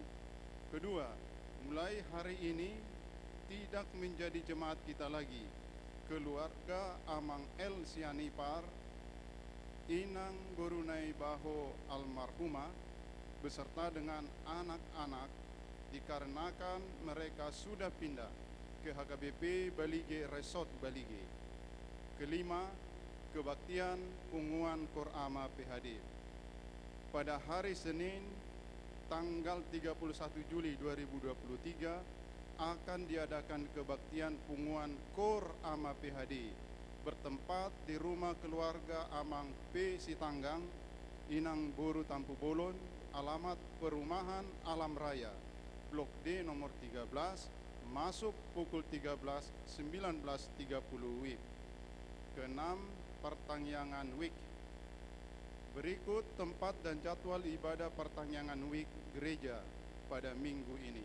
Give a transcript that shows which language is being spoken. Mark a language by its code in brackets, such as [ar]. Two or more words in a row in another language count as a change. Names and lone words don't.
[id] Kedua, mulai hari ini tidak menjadi jemaat kita lagi keluarga Amang El Sianipar Inang Borunai Baho almarhumah beserta dengan anak-anak, dikarenakan mereka sudah pindah ke HKBP Balige Resort Balige. Kelima, kebaktian punguan Korama PHD. Pada hari Senin tanggal 31 Juli 2023 akan diadakan kebaktian punguan Kor Ama PHD bertempat di rumah keluarga Amang P. Sitanggang, Inang Boru Tampu Bolon, alamat Perumahan Alam Raya, Blok D nomor 13, masuk pukul 19.30 WIB. Keenam, pertangyangan WIK. Berikut tempat dan jadwal ibadah pertangyangan WIK gereja pada minggu ini.